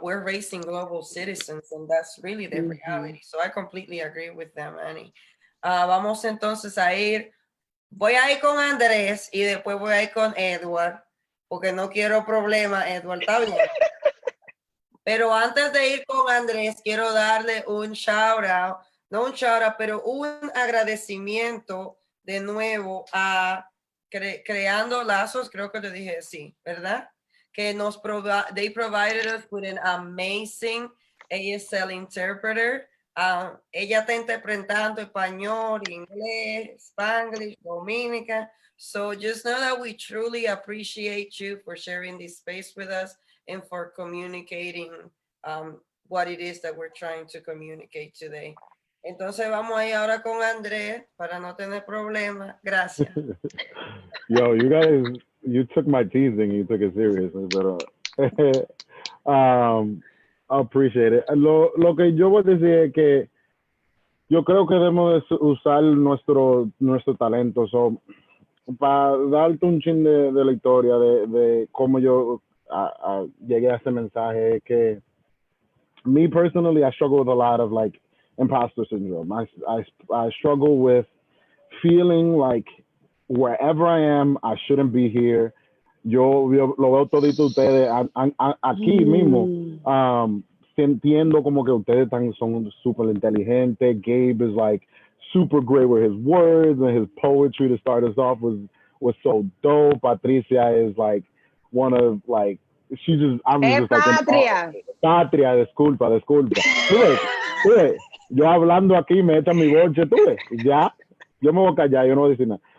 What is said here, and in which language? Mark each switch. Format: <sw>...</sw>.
<en>We're raising global citizens, and that's really the reality. So I completely agree with them, Annie.</en> <es>Vamos entonces a ir, voy a ir con Andrés y después voy a ir con Edward. porque no quiero problemas, Edward, está bien. Pero antes de ir con Andrés, quiero darle un shout out, no un shout out, pero un agradecimiento de nuevo a Creando Lazos, creo que te dije sí, ¿verdad?</es> <en>Que they provided us with an amazing ASL interpreter.</en> <es>Ella está interpretando español, inglés, Spanglish, Dominica.</es> <en>So just know that we truly appreciate you for sharing this space with us and for communicating what it is that we're trying to communicate today.</en> <es>Entonces vamos a ir ahora con Andrés para no tener problemas. Gracias.</es> <en>Yo, you guys, you took my teasing, you took it seriously, but I appreciate it.</en> <es>Lo que yo voy a decir es que yo creo que debemos usar nuestro talento. So, para darte un chin de la historia de cómo yo llegué a ese mensaje, que me</es> <en>personally, I struggle with a lot of like imposter syndrome. I struggle with feeling like wherever I am, I shouldn't be here.</en> <es>Yo lo veo todito ustedes aquí mismo, sintiendo como que ustedes son super inteligentes.</es> <en>Gabe is like super great with his words, and his poetry to start us off was so dope. Patricia is like one of like, she just, I was just Patria.</en> <es>like, Patria, disculpa. Tú ves, yo hablando aquí me echa mi bolche, tú ves, ya, yo me voy a callar, yo no voy a decir nada.</es>